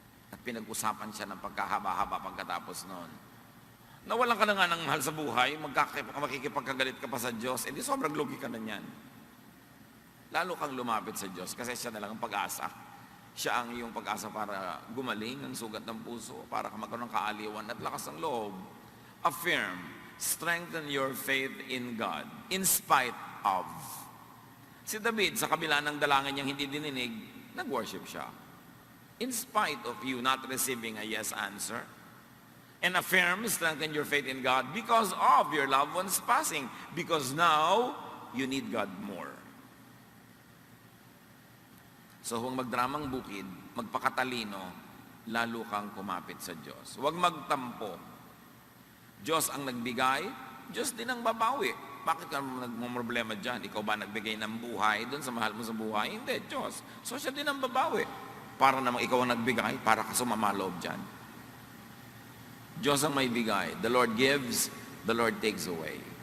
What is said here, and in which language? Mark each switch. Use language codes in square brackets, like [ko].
[tl] At pinag-usapan siya ng pagkahaba-haba pagkatapos noon. Nawalan ka na nga ng mahal sa buhay, makikipagkagalit ka pa sa Diyos, edi sobrang lugi ka na niyan. Lalo kang lumapit sa Diyos kasi siya na lang ang pag-asa. Siya ang iyong pag-asa para gumaling ang sugat ng puso, para ka magkaroon ng kaaliwan at lakas ng loob. [en] Affirm, strengthen your faith in God, in spite of. [tl] Si David, sa kabila ng dalangin niyang hindi dininig, nag-worship siya. [en] In spite of you not receiving a yes answer, and affirm, strengthen your faith in God because of your loved ones passing. Because now, you need God more. [tl] So, huwag magdramang bukid, magpakatalino, lalo kang kumapit sa Diyos. Huwag magtampo. Diyos ang nagbigay, Diyos din ang babawi. Bakit ka nagmumroblema dyan? Ikaw ba nagbigay ng buhay doon sa mahal mo sa buhay? Hindi, Diyos. So, siya din ang babawi. Para namang ikaw ang nagbigay, para ka sumama loob dyan. Diyos ang may bigay. [en] The Lord gives, the Lord takes away.